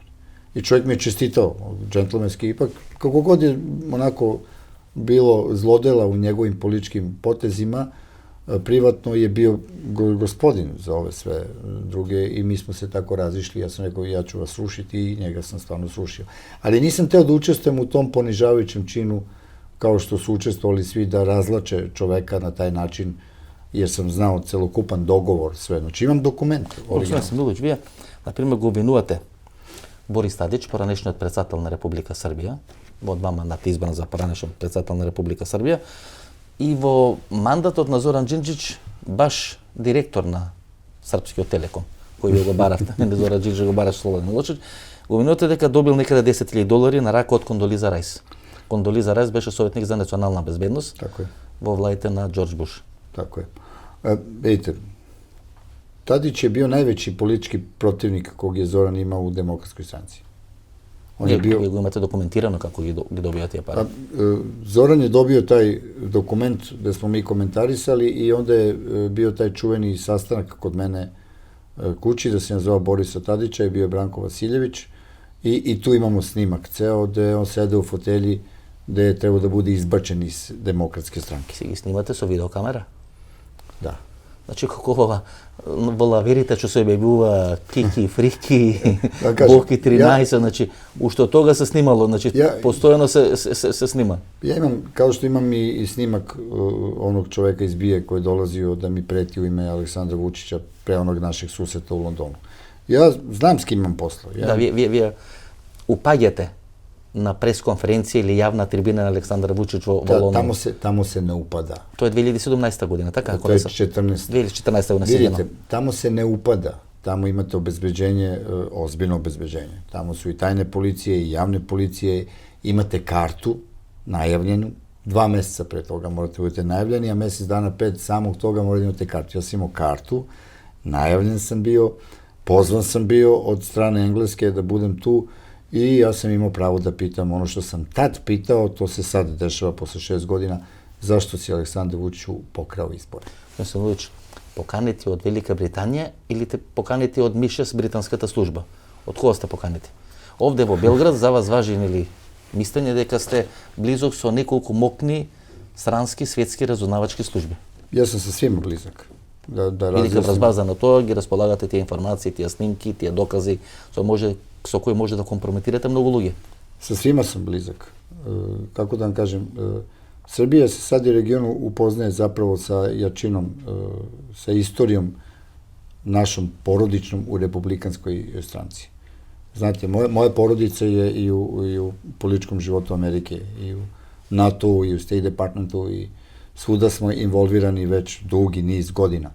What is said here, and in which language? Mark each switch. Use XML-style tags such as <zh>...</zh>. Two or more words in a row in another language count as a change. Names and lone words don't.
<sr>I čovjek mi je čestitao, džentlmenski, ipak, kako god je onako bilo zlodela u njegovim političkim potezima, privatno je bio gospodin za ove sve druge i mi smo se tako razišli. Ja sam rekao, ja ću vas srušiti i njega sam stvarno srušio. Ali nisam teo da učestvujem u tom ponižavajućem činu kao što su učestvovali svi da razlače čoveka na taj način, jer sam znao celokupan dogovor, sve. Znači imam dokument.</sr> <mk>Господин Смилович, вие, например, го обвинувате Борис Тадич, поранешниот председател на Република Србија, во два мандата избран за поранешен председател на Република Србија, и во мандатот на Зоран Джинđić баш директор на Српскиот Телеком, кој ви го баравте, не Зоран Джинđić го бараш Слободан Милошевиќ, го обвинувате дека добил некаде $10,000 на рака од Кондолиза Рајс. Кондолиза Рајс беше советник за национална безбедност во владите на Џорџ Буш.</mk> <sr>Tako je. Vidite, Tadić je bio najveći politički protivnik kog je Zoran imao u Demokratskoj stranci.</sr> <mk>Vi го имате документирано како ги добија тие пари?</mk> <sr>Zoran je dobio taj dokument gde smo mi komentarisali i onda je bio taj čuveni sastanak kod mene kući, da se nazvao Borisa Tadića i bio je Branko Vasiljević i tu imamo snimak ceo gde on sede u fotelji gde je trebao da bude izbačen iz Demokratske stranke.</sr> <mk>Си ги снимате со видеокамера?</mk> <sr>Da.</sr> <mk>Значи, како во лаверите што се објавува Кики, Фрики, Боки 13, значи, уште од тога се снимало, значи, постојано се снима.</mk> <sr>Ja imam, kao što imam i snimak onog čoveka iz BIA koji je dolazio da mi preti u ime Aleksandra Vučića pre onog našeg susreta u Londonu. Ja znam s kim imam posla.</sr> <mk>Да, вие упаѓате на пресконференција или јавна трибина на Александар Вучич во Лондон.</mk> <sr>Tamo se ne upada. To je 2017. godina, така? To je 2014. 2014. godina. Vidite, tamo se ne upada. Tamo imate obezbeđenje, ozbiljno obezbeđenje. Tamo su i tajne policije i javne policije. Imate kartu najavljenu. 2 meseca pre toga morate budete najavljeni, a mesec dana pred samog toga morate imate kartu. Ja sam imao kartu, najavljen sam bio, pozvan sam bio od strane Engleske da budem tu i ja sam imao pravo da pitam ono što sam tad pitao, to se sad dešava posle 6 godina, zašto si Aleksandar Vučić pokrao izbore?</sr> <mk>Господин Луич, поканети од Велика Британија или те поканети од МИ6 британската служба? Од кого сте поканети? Овде во Белград за вас важи или мислење дека сте близок со неколку мокни странски светски разузнавачки служби?</mk> <sr>Ja sam sa svima blizak.</sr> <mk>И дека врз база на тоа ги располагате тие информации, тие снимки, тие докази со кои може да компрометирате многу луѓе.</mk> <sr>Sa svima sam blizak. Kako da vam kažem, Srbija se sad i regionu upoznaje zapravo sa jačinom, sa istorijom našom porodičnom u republikanskoj stranci. Znate, moja porodica je i u političkom životu Amerike, i u NATO-u, i u State Departmentu, i svuda smo involvirani već dugi niz godina.</sr>